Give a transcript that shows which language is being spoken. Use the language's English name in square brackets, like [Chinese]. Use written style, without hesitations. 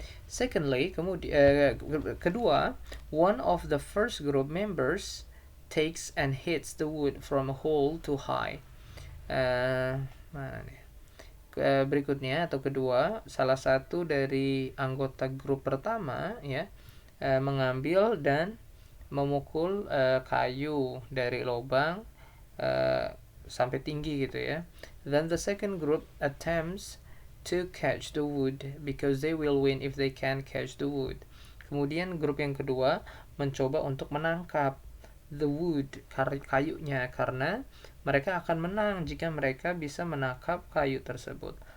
[English] Secondly, [Indonesian] kedua, [English] one of the first group members takes and hits the wood from a hole too high. [Indonesian] Mana nih? Berikutnya atau kedua, salah satu dari anggota grup pertama ya mengambil dan memukul kayu dari lubang sampai tinggi gitu ya. [English] Then the second group attempts to catch the wood because they will win if they can catch the wood. [Indonesian] Kemudian grup yang kedua mencoba untuk menangkap [English] the wood, [Indonesian] kayunya, karena mereka akan menang jika mereka bisa menangkap kayu tersebut.